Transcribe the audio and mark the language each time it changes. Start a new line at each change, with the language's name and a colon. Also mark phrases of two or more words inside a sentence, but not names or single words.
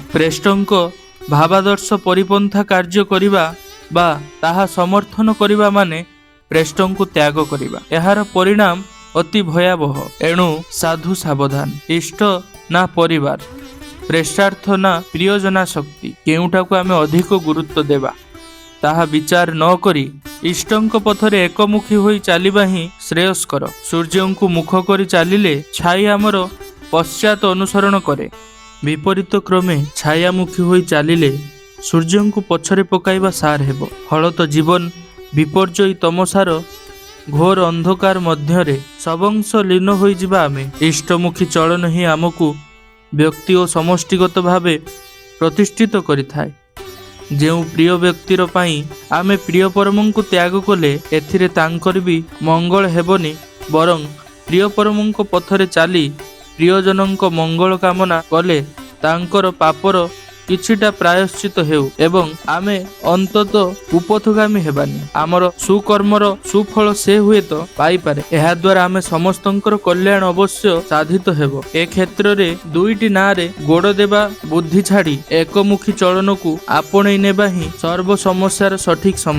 Odia: ପ୍ରେଷ୍ଠଙ୍କ ଭାବାଦର୍ଶ ପରିପନ୍ଥା କାର୍ଯ୍ୟ କରିବା ବା ତାହା ସମର୍ଥନ କରିବା ମାନେ ପ୍ରେଷ୍ଠଙ୍କ ତ୍ୟାଗ କରିବା। ଏହାର ପରିଣାମ ଅତି ଭୟାବହ। ଏଣୁ ସାଧୁ ସାବଧାନ। ଇଷ୍ଟ ନା ପରିବାର, ପ୍ରେଷ୍ଠାର୍ଥ ନା ପ୍ରିୟଜନ ଶକ୍ତି, କେଉଁଟାକୁ ଆମେ ଅଧିକ ଗୁରୁତ୍ୱ ଦେବା ତାହା ବିଚାର ନ କରି ଇଷ୍ଟଙ୍କ ପଥରେ ଏକମୁଖୀ ହୋଇ ଚାଲିବା ହିଁ ଶ୍ରେୟସ୍କର। ସୂର୍ଯ୍ୟଙ୍କୁ ମୁଖ କରି ଚାଲିଲେ ଛାଇ ଆମର ପଶ୍ଚାତ ଅନୁସରଣ କରେ। ବିପରୀତ କ୍ରମେ ଛାୟାମୁଖୀ ହୋଇ ଚାଲିଲେ ସୂର୍ଯ୍ୟଙ୍କୁ ପଛରେ ପକାଇବା ସାର ହେବ। ଫଳତ ଜୀବନ ବିପର୍ଯ୍ୟୟୀ ତମସାର ଘୋର ଅନ୍ଧକାର ମଧ୍ୟରେ ସବଂଶ ଲୀନ ହୋଇ ଯିବା ଆମେ। ଇଷ୍ଟମୁଖୀ ଚଳନ ହିଁ ଆମକୁ ବ୍ୟକ୍ତି ଓ ସମଷ୍ଟିଗତ ଭାବେ ପ୍ରତିଷ୍ଠିତ କରିଥାଏ। ଯେଉଁ ପ୍ରିୟ ବ୍ୟକ୍ତିର ପାଇଁ ଆମେ ପ୍ରିୟ ପରମଙ୍କୁ ତ୍ୟାଗ କଲେ ଏଥିରେ ତାଙ୍କର ଭି ମଙ୍ଗଳ ହେବନି, ବରଂ ପ୍ରିୟ ପରମଙ୍କ ପଥରେ ଚାଲି ପ୍ରିୟଜନଙ୍କ ମଙ୍ଗଳ କାମନା କଲେ ତାଙ୍କର ପାପର କିଛିଟା ପ୍ରାୟଶ୍ଚିତ୍ତ ହେଉ ଏବଂ ଆମେ ଅନ୍ତତ ଉପଥଗାମୀ ହେବାନି। ଆମର ସୁକର୍ମର ସୁଫଳ ସେ ହୁଏ ତ ପାଇ ପାରେ। ଏହା ଦ୍ୱାରା ଆମେ ସମସ୍ତଙ୍କର କଲ୍ୟାଣ ଅବଶ୍ୟ ସାଧିତ ହେବ। ଏ କ୍ଷେତ୍ର ରେ ଦୁଇଟି ନାଆରେ ଗୋଡ଼ ଦେବା ବୁଦ୍ଧି ଛାଡ଼ି ଏକମୁଖୀ ଚଳନ କୁ ଆପଣେଇ ନେବା ହିଁ ସର୍ବ ସମସ୍ୟାର ସଠିକ ସମାଧାନ।